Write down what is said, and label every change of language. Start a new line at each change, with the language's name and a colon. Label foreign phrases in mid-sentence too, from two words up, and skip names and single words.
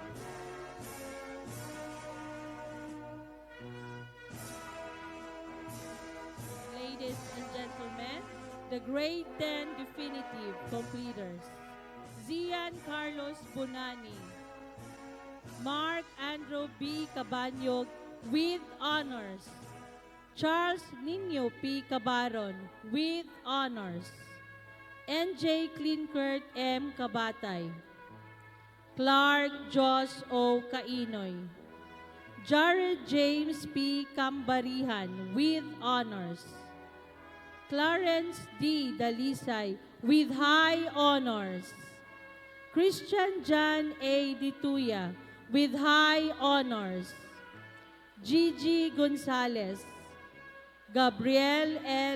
English: Ladies and gentlemen, the Grade 10 Definitive Completers. Zian Carlos Bonani, Mark Andrew B. Cabanyog with honors, Charles Nino P. Cabaron with honors, NJ Clinkert M. Kabatay, Clark Josh O. Kainoy, Jared James P. Cambarihan with honors, Clarence D. Dalisay with high honors, Christian John A. Dituya with high honors, Gigi Gonzalez, Gabriel L.